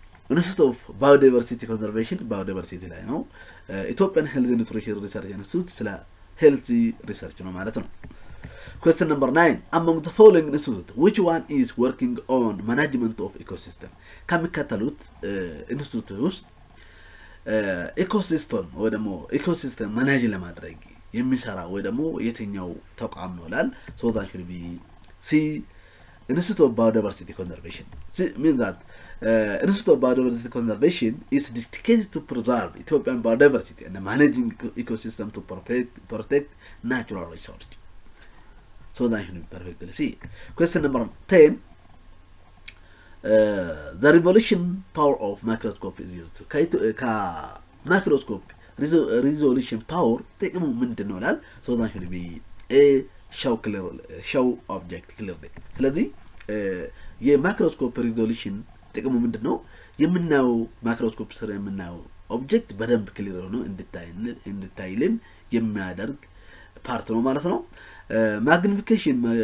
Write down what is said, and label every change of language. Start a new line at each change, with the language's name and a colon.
Amharic: ኢንስቲትዩት ኦፍ ባዮዳይቨርሲቲ ኮንዘርቬሽን ባዮዳይቨርሲቲ ላይ ነው። ኢትዮጵያን ሄልዝ ኒውትሪሽን ሪሰርች ኢንስቲትዩት ስለ ሄልዚ ሪሰርች ነው ማለት ነው።
English: Question number 9. Among the following institutes, which one is working on management of ecosystem?
Amharic: ከሚከተሉት ኢንስቲትዩት ውስጥ ኢኮሲስተም ወይ ደግሞ ኢኮሲስተም ማኔጅ ለማድረግ የሚሰራ ወይ ደግሞ የትኛው ተቋም ነው ላል
English: so that should be C. Institute of Biodiversity Conservation. Means that Institute of Biodiversity Conservation is dedicated to preserve Ethiopian biodiversity and managing ecosystem to protect natural resources. So that should be perfectly C. Question number 10. The revolution power of microscope is used. Microscope resolution power
Amharic: ጥቅሙ ምንድን ነው ላል
English: so that should be A. show object clearly.
Amharic: ስለዚህ የማይክሮስኮፕ ሪዞሉሽን ጥቅሙ ምንድነው? የምናየው ማይክሮስኮፕ ስር የምናየው ኦብጀክት በደንብ ክሊር ሆኖ እንድታይልን የሚያደርግ ፓርት ነው ማለት ነው። ማግኒፊኬሽን